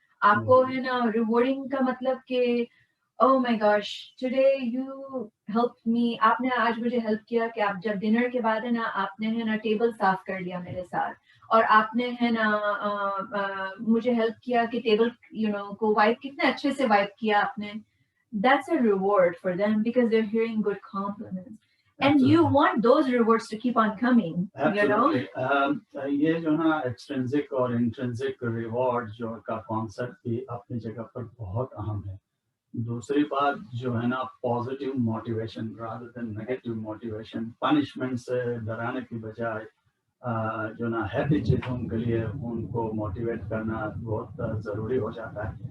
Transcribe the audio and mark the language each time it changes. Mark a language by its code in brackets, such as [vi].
[hi] आपको है ना रिवॉर्डिंग का मतलब कि [en] oh my gosh today you helped me, [hi] आपने आज मुझे हेल्प किया कि आप जब डिनर के बाद है ना आपने है ना टेबल साफ कर लिया मेरे साथ और आपने है ना मुझे हेल्प किया कि टेबल यू नो को वाइप कितने अच्छे से वाइप किया आपने. [en] That's a reward for them because they're hearing good compliments. And you want those rewards to keep on coming. Absolutely. You know? [hi] ये जो ना extrinsic और intrinsic reward जो का concept भी अपनी जगह पर बहुत अहम है. दूसरी बात जो है ना positive motivation [en] rather than negative motivation, [hi] punishment से डराने की बजाय जो ना हैप्पी चीजों के लिए उनको मोटिवेट करना बहुत जरूरी हो जाता है.